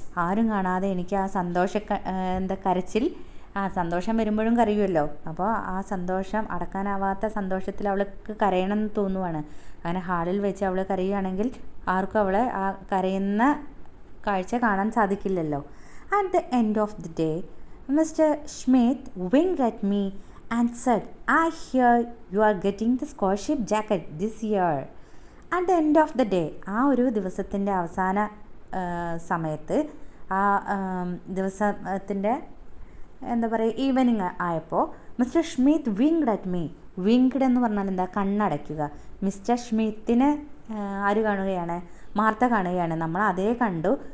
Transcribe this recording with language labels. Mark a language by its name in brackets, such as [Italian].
[Malayalam] ആരും കാണാതെ എനിക്ക് ആ കരച്ചിൽ, സന്തോഷം വരുമ്പോഴും കരയുമല്ലോ. അപ്പോൾ ആ സന്തോഷം, അടക്കാനാവാത്ത സന്തോഷത്തിൽ അവൾക്ക് കരയണമെന്ന് തോന്നുവാണ്. അങ്ങനെ ഹാളിൽ വെച്ച് അവൾ കരയുകയാണെങ്കിൽ ആർക്കും അവളെ ആ കരയുന്ന കാഴ്ച കാണാൻ സാധിക്കില്ലല്ലോ. [English] At the end of the day mister Smith winked at me and said, I hear you are getting the scholarship jacket this year. At the end of the day, [Malayalam] ആ ഒരു ദിവസത്തിൻ്റെ അവസാന സമയത്ത്, ആ ദിവസത്തിൻ്റെ എന്താ പറയുക ഈവനിങ് ആയപ്പോൾ [English] Mister Smith winked at me. [Malayalam] വിങ്ക്ഡ് എന്ന് പറഞ്ഞാൽ എന്താ, കണ്ണടയ്ക്കുക. മിസ്റ്റർ സ്മിത്തിന് ആര് കാണുകയാണ്? മാർത്ത കാണുകയാണ്. നമ്മൾ അതേ കണ്ടു.